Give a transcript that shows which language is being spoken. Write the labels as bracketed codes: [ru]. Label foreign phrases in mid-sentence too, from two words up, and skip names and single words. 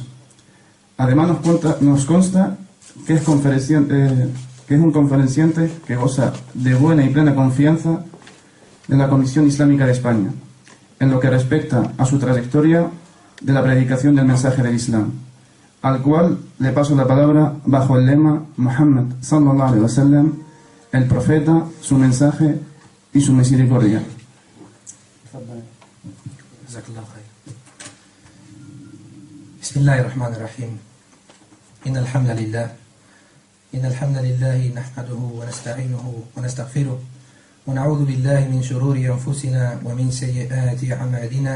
[es] Además nos consta que es un conferenciante que goza de buena y plena confianza de la Comisión Islámica de España en lo que respecta a su trayectoria de la predicación del mensaje del Islam, al cual le paso la palabra bajo el lema Muhammad [ar] صلى الله عليه وسلم, [es] el profeta, su mensaje y su misericordia. [ar] بسم الله الرحمن الرحيم. إن الحمد لله نحمده ونستعينه ونستغفره ونعوذ بالله من شرور أنفسنا ومن سيئات أعمالنا.